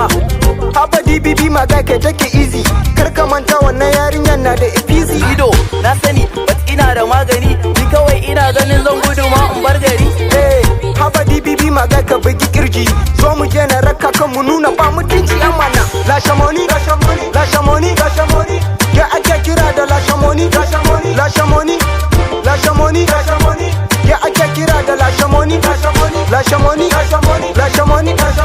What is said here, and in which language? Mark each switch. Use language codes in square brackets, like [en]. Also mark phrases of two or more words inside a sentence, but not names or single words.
[ha] Haba DBB ma ga ke [en] take easy, [ha] kar ka manta wannan yarinyar na da easy. Kido na sani but ina da magani, ni kawai ina ganin zan gudu ma in bar gari. Haba DBB ma ga ka bugi kirji, zo mu je na raka kan mu nuna ba mutunci amana. Lasha money, lasha money, lasha money, lasha money. Ya ake kira da lasha money, lasha money, lasha money, lasha money, lasha money. Ya ake kira da lasha money, lasha money, lasha money, lasha money, lasha money.